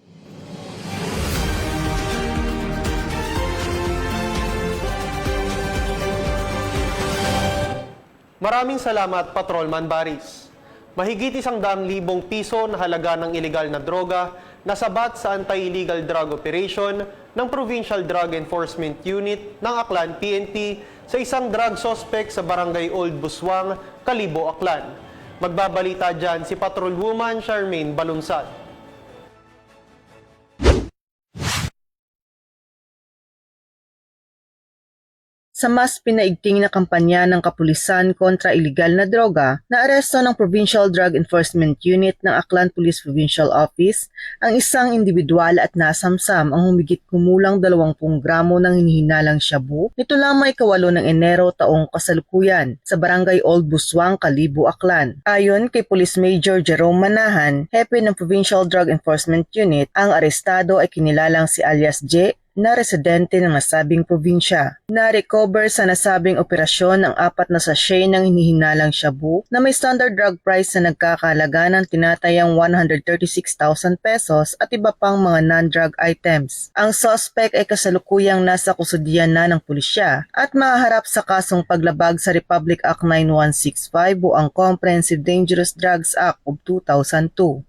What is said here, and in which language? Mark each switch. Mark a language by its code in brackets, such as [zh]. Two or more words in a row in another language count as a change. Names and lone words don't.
[tl] Maraming salamat, Patrolman Baris. Mahigit 100,000 piso na halaga ng ilegal na droga na sabat sa Anti-Illegal Drug Operation ng Provincial Drug Enforcement Unit ng Aklan PNP sa isang drug suspect sa Barangay Old Buswang, Kalibo, Aklan. Magbabalita dyan si Patrolwoman Charmaine Balunsad. Sa mas pinaigting na kampanya ng kapulisan kontra ilegal na droga, naaresto ng Provincial Drug Enforcement Unit ng Aklan Police Provincial Office ang isang individual at nasamsam ang humigit kumulang 20 gramo ng hinihinalang shabu nito lamang ika-8 ng Enero taong kasalukuyan sa Barangay Old Buswang, Kalibo, Aklan. Ayon kay Police Major Jerome Manahan, hepe ng Provincial Drug Enforcement Unit, ang arestado ay kinilalang si alias J na residente ng nasabing probinsya. Na-recover sa nasabing operasyon ang 4 na sachet ng hinihinalang shabu na may [en] standard drug price [tl] na nagkakahalaga ng tinatayang 136,000 pesos at iba pang mga [en] non-drug items. [tl] Ang suspect ay kasalukuyang nasa kusudian na ng pulisya at mahaharap sa kasong paglabag sa Republic Act 9165 o ang Comprehensive Dangerous Drugs Act of 2002.